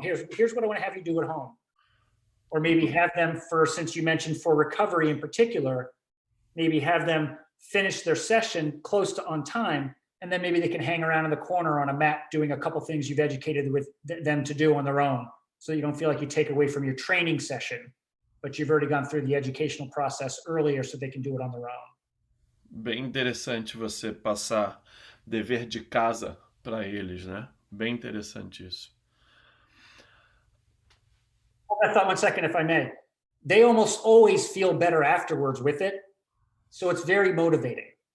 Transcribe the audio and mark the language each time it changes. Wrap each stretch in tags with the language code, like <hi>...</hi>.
<en>Here's what I want to have you do at home. Or maybe have them since you mentioned for recovery in particular, maybe have them finish their session close to on time, and then maybe they can hang around in the corner on a mat doing a couple things you've educated with them to do on their own, so you don't feel like you take away from your training session, but you've already gone through the educational process earlier so they can do it on their own.</en> <pt>Bem interessante você passar dever de casa para eles, né? Bem interessante isso.</pt> <en>I thought 1 second, if I may. They almost always feel better afterwards with it, so it's very motivating.</en>